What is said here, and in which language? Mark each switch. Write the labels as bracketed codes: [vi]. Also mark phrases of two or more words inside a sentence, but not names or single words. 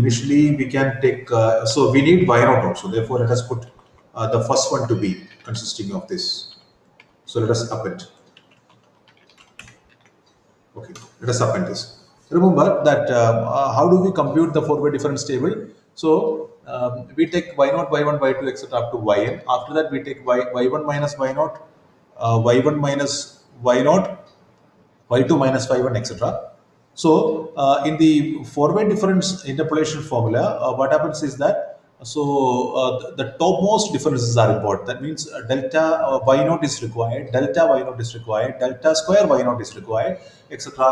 [en] Initially we can take, so we need y0 also. Therefore let us put the first one to be consisting of this. So let us append. Okay, let us append this. Remember that how do we compute the forward difference table? So we take y0, y1, y2, etc. up to yn. After that, we take y1 minus y0 y1 minus y0, y2 minus y1, etc. So, in the forward difference interpolation formula, what happens is that the topmost differences are important. That means delta y0 is required, delta y0 is required, delta square y0 is required, etc.